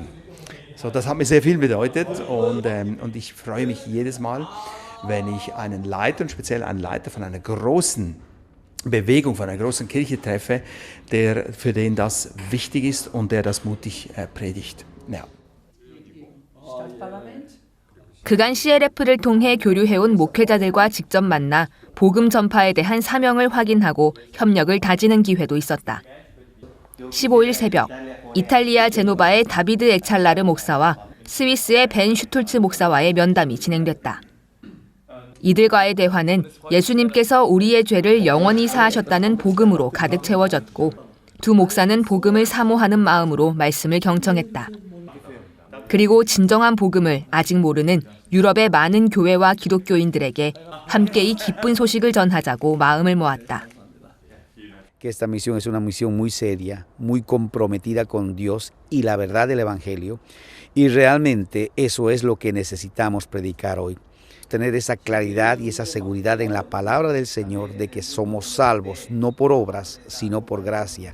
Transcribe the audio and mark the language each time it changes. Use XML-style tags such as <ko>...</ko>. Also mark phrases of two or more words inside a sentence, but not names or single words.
<de>So, das hat mir sehr viel bedeutet und ich freue mich jedes Mal, wenn ich einen Leiter und speziell einen Leiter von einer großen Bewegung, von einer großen Kirche treffe, für den das wichtig ist und der das mutig predigt. Ja.</de> <ko>그간 CLF를 통해 교류해온 목회자들과 직접 만나 복음 전파에 대한 사명을 확인하고 협력을 다지는 기회도 있었다. 15일 새벽, 이탈리아 제노바의 다비드 엑찰라르 목사와 스위스의 벤 슈톨츠 목사와의 면담이 진행됐다. 이들과의 대화는 예수님께서 우리의 죄를 영원히 사하셨다는 복음으로 가득 채워졌고 두 목사는 복음을 사모하는 마음으로 말씀을 경청했다. 그리고 진정한 복음을 아직 모르는 유럽의 많은 교회와 기독교인들에게 함께 이 기쁜 소식을 전하자고 마음을 모았다.</ko> <es>Que esta misión es una misión muy seria, muy comprometida con Dios y la verdad del Evangelio, y realmente eso es lo que necesitamos predicar hoy. Tener esa claridad y esa seguridad en la palabra del Señor de que somos salvos, no por obras, sino por gracia.</es>